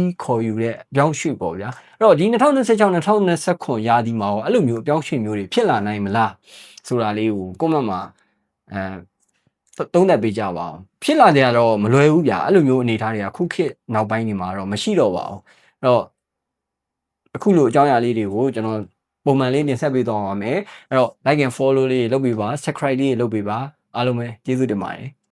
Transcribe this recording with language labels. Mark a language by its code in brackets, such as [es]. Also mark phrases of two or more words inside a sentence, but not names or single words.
[my] ခေါ်ယူတဲ့အပြောင်းရွှေ့ပေါ့ဗျာအဲ့တော့ဒီ2026-2029ရာသီမှာရောအဲ့လိုမျိုးအပြောင်းရွှေ့မျိုးတွေဖြစ်လာနိုင်မလားဆိုတာလေးကိုကွန်မန့်မှာသုံးသပ်ပေးကြပါအောင်ဖြစ်လာတယ်ကတော့မလွယ်ဘူးဗျာအဲ့လိုမျိုးအနေအထားတွေကခုခေတ်နောက်ပိုင်းတွေမှာတော့မရှိတော့ပါဘူးအဲ့တော့အခုလိုအကြောင်းအရာလေးတွေကိုကျွန်တော်ပုံမှန်လေးတင်ဆက်ပေးသွားပါမယ်အဲ့တော့ [en] like and follow [my] လေးလုပ်ပေးပါ subscribe လေးလုပ်ပေးပါအားလုံးပဲကျေးဇူးတင်ပါတယ်